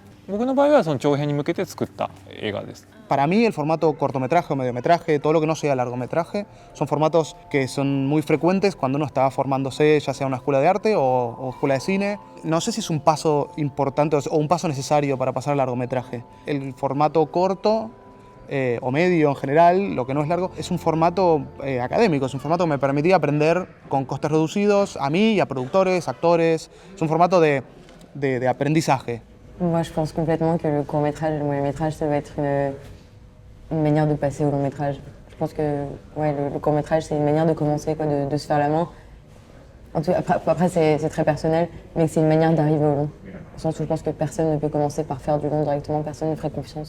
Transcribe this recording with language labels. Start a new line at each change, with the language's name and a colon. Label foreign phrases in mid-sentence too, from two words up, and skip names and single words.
Japanese: 僕の場合はその長編に向けて作った映画です。
Spanish: Para mí el formato cortometraje o mediometraje, todo lo que no sea largometraje, son formatos que son muy frecuentes cuando uno está formándose, ya sea en una escuela de arte o escuela de cine. No sé si es un paso importante o un paso necesario para pasar al largometraje. El formato corto o medio en general, lo que no es largo, es un formato académico, es un formato que me permitía aprender con costes reducidos a mí y a productores, actores. Es un formato de aprendizaje.
French: Moi, je pense complètement que le court-métrage et le moyen-métrage, ça va être une manière de passer au long-métrage. Je pense que ouais, le court-métrage, c'est une manière de commencer, quoi, de se faire la main. En tout, après c'est très personnel, mais c'est une manière d'arriver au long. Au sens où je pense que personne ne peut commencer par faire du long directement, personne ne ferait confiance.